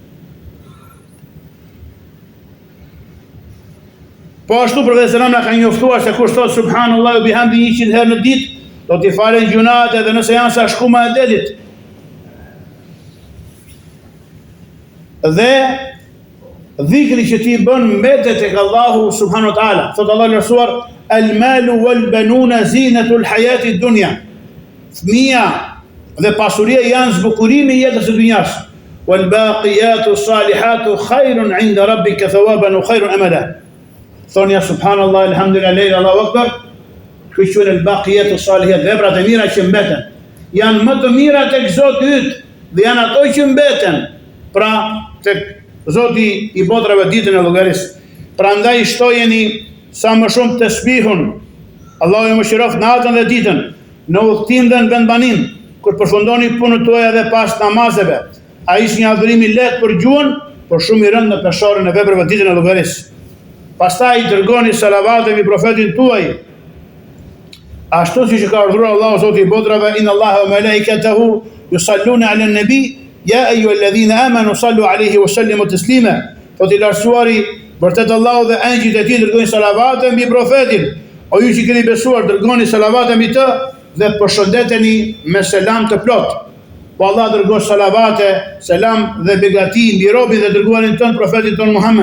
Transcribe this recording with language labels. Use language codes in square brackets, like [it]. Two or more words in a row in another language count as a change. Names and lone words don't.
[sq] Po ashtu profeti selam na ka njoftuar se kush thot [ar] سبحان الله وبحمده [sq] 100 herë në ditë, do t'i falen gjunat edhe nëse janë sa shkuma e detit. Dhe dhikri që ti bën mbetet tek Allahu [ar] سبحانه وتعالى. [sq] Thot Allahu I lartësuar, [ar] المال والبنون زينة الحياة الدنيا. [sq] Fëmia dhe pasuria janë zbukurimi I jetës së dunjas. [ar] والباقيات الصالحات خير عند ربك ثوابا وخير أملا. Thonja سبحان الله، الحمد لله، الله أكبر. [sq] Kjo quhen [ar] الباقيات الصالحات, [sq] veprat e mira që mbeten. Janë më të mira tek Zoti yt dhe janë ato që mbeten. Pra tek Zoti I botrave ditën e llogarisë. Prandaj shtojeni sa më shumë tasbihun. Allahu ju mëshiroft natën dhe ditën, në udhtim dhe në vendbanim, kur përfundoni punët tuaja dhe pas namazeve. Ai është një adhurim I lehtë për gjuhën, por shumë i rëndë në peshorën e veprave ditën e llogarisë. Pastaj dërgoni salavate mbi profetin tuaj, ashtu siç ka urdhëruar Allahu Zoti i botrave, [ar] إن الله وملائكته يصلون على النبي يا أيها الذين آمنوا صلوا عليه وسلموا تسليما. [sq] Po ti lartësuari, vërtet Allahu dhe angjëjt e tij dërgojnë salavate mbi profetin. O ju që keni besuar, dërgoni salavate mbi të dhe përshëndeteni me selam të plot. Po Allah dërgoj salavate, selam dhe begati mbi robin dhe dërguarin ton profetin ton Muhammed.